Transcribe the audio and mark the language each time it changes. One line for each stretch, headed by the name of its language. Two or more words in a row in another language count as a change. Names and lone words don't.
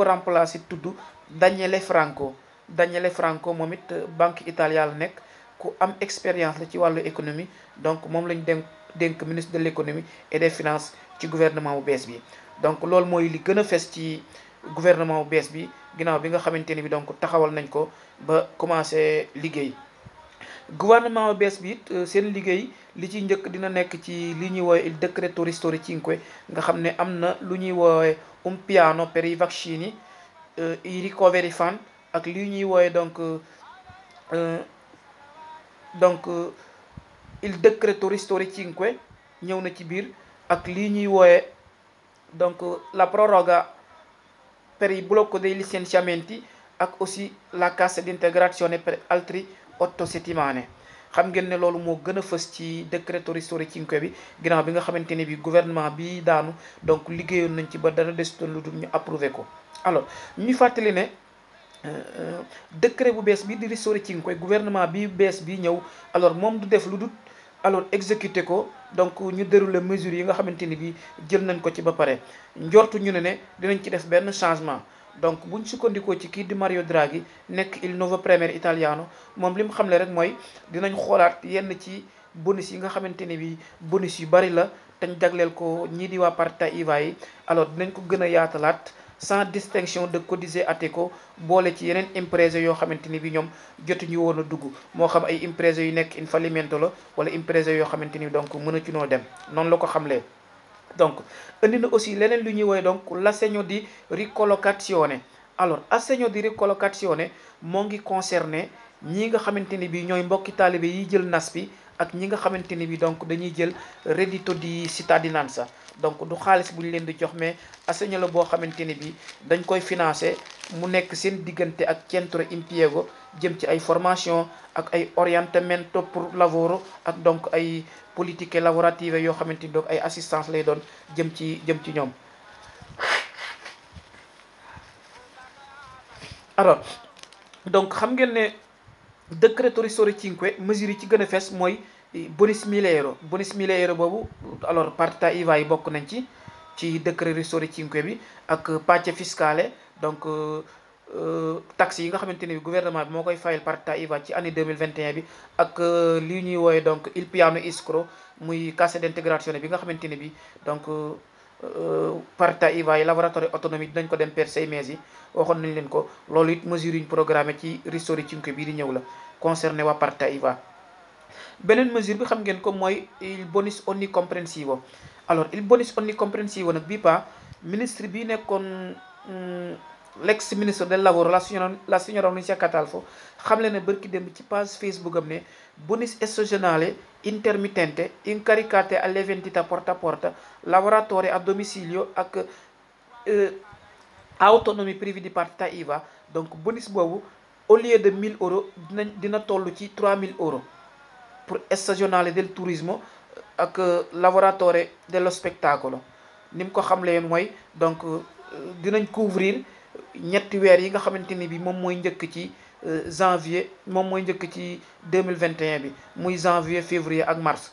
Wolof: Kii ko remplacé tudd Daniele Franco. Daniele Franco moom it banque Italia la nekk, ku am expérience la ci wàllu économie, donc moom lañ dénk
French: ministre de l'économie et des finances
Wolof: ci gouvernement bu bees bi. donc loolu mooy li gën a fes ci gouvernement bu bees bi ginnaaw bi nga xamante ni bi donc taxawal nañ ko ba commencé liggéey. gouvernement bu bees bi it seen liggéey li ci njëkk dina nekk ci li ñuy woowe
Italian: il decreto ristori cinque,
Wolof: nga xam ne am na lu ñuy woowe
Italian: un piano per i vaccini,
English: i recovery fund,
Wolof: ak li ñuy woowe donc
Italian: il decreto ristori cinque
Wolof: ñëw na ci biir, ak lii ñuy woowe donc
Italian: la proroga per il blocco dei licenziamenti, ak aussi la cassa d'integrazione per altri 8 settimane.
Wolof: xam ngeen ne loolu moo gën a fës ci
Italian: decreto ristori cinque
Wolof: bi ginnaaw bi nga xamante ne bi gouvernement bi daanu donc liggéeyoon nañ ci ba dara desutoon lu dul ñu approuvé ko. alors ñu fàttali ne décret bu bees bi di
Italian: ristori cinque
Wolof: gouvernement bi bees bi ñëw alors moom du def lu dul alors exécuté ko, donc ñu déroulé mesures yi nga xamante ni bi jël nañ ko ci ba pare. njortu ñu ne dinañ ci def benn changement. donc buñ sukkandikoo ci kii di Mario Draghi nekk
Italian: il nuovo premier italiano,
Wolof: moom li mu xamle rek mooy dinañ xoolaat yenn ci bonus yi nga xamante ne bi bonus yu bari la teñ jagleel ko ñii di waa
Italian: partita IVA
Wolof: yi, alors dinañ ko gën a yaatalaat
French: sans distinction de Codice Ateco,
Wolof: boole ci yeneen imprese yoo xamante ni bi ñoom jotuñu woon a dugg, moo xam ay imprese yu nekk
Italian: in fallimento
Wolof: la wala imprese yoo xamante ni donc mën a ci noo dem, noonu la ko xamlee. donc indi na aussi leneen lu ñuy woowee donc
Italian: l'assegno di ricollocazione.
Wolof: alors
Italian: assegno di ricollocazione
Wolof: moo ngi concerné ñi nga xamante ni bi ñooy mbokki taalibe yi jël nas bi ak ñi nga xamante ni bi donc dañuy jël
Italian: reddito di cittadinanza.
Wolof: donc du xaalis bu ñu leen di jox, mais assegno la boo xamante ni bi dañ koy financé mu nekk seen diggante ak
Italian: centro impiego,
Wolof: jëm ci ay formation ak ay orientamento pour lavoro, ak donc ay
Italian: politiche lavorative
Wolof: yoo xamante ni donc ay assistance lay doon jëm ci ñoom. alors donc xam ngeen ne
Italian: decreto ristori cinque
Wolof: mesures yi ci gën a fees mooy bonus 1000 euro. bonus 1000 euro boobu alors
Italian: partita IVA
Wolof: yi bokk nañ ci
Italian: decreto ristori cinque
Wolof: bi, ak
Italian: pace fiscale,
Wolof: donc taxes yi nga xamante ni bi gouvernement bi moo koy fayal
Italian: partita IVA
Wolof: ci année 2021 bi, ak li ñuy woowe donc
Italian: il piano escro,
Wolof: muy
Italian: cassa d'integrazione
Wolof: bi nga xamante ni bi donc
Italian: partita IVA
Wolof: yi
Italian: lavoratori autonomi
Wolof: dinañ ko dem
Italian: per 6 mesi
Wolof: yi, waxoon nañ leen ko. loolu it mesure yi ñu programmé ci
Italian: ristori cinque
Wolof: bii di ñëw la, concerné waa
Italian: partita IVA.
Wolof: beneen mesure bi xam ngeen ko mooy
Italian: il bonus onnicomprensivo.
Wolof: alors
Italian: il bonus onnicomprensivo
Wolof: nag bii pa ministre bi nekkoon l'ex ministre
Italian: del lavoro la signora
Wolof: Nunzia Catalfo xam le ne bërki dem ci page Facebook am ne
Italian: bonus stagionale intermittente incaricate alle vendite porta a porta, lavoratori a domicilio
Wolof: ak
Italian: autonomi privi di partita IVA.
Wolof: donc bonus boobu
French: au lieu de 1000 euros
Wolof: dina toll ci 3000 euros pour
Italian: stagionale del turismo
Wolof: ak
Italian: lavoratore dello spettacolo.
Wolof: ni mu ko xamlee mooy donc dinañ couvrir ñetti weer yi nga xamante ni bi moom mooy njëkk ci janvier, moom mooy njëkk ci 2021 bi, muy janvier, février ak mars.